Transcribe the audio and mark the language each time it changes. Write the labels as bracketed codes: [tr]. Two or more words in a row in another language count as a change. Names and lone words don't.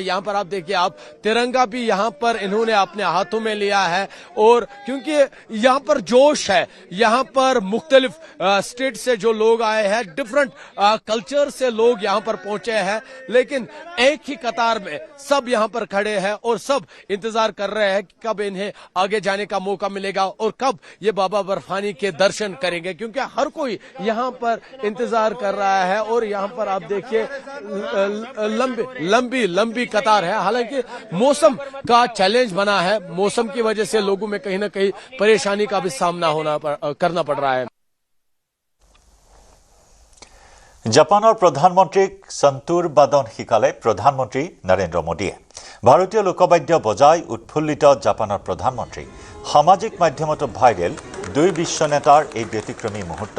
[hi] यहाँ पर आप देखिए, आप तिरंगा भी यहाँ पर इन्होंने अपने हाथों में लिया है और क्योंकि यहाँ पर जोश है, यहाँ पर मुख्तलिफ स्टेट से जो लोग आए हैं, डिफरेंट कल्चर से लोग यहाँ पर पहुंचे हैं, लेकिन एक ही कतार में सब यहाँ पर खड़े हैं और सब इंतजार कर रहे हैं कि कब इन्हें आगे जाने का मौका मिलेगा और कब ये बाबा बर्फानी के दर्शन करेंगे, क्योंकि हर कोई यहाँ पर इंतजार कर रहा है। और यहाँ पर आप देखिए लंबी कतार है। हालांकि मौसम का चैलेंज बना है, मौसम की वजह से लोगों में कहीं ना कहीं परेशानी का भी सामना करना पड़ रहा है। [as] জাপানৰ প্ৰধানমন্ত্ৰীক সন্তুৰ বাদন শিকালে প্ৰধানমন্ত্ৰী নৰেন্দ্ৰ মোদীয়ে। ভাৰতীয় লোকবাদ্য বজাই উৎফুল্লিত জাপানৰ প্ৰধানমন্ত্ৰী। সামাজিক মাধ্যমতো ভাইৰেল দুই বিশ্ব নেতাৰ এই ব্যতিক্ৰমী মুহূৰ্ত।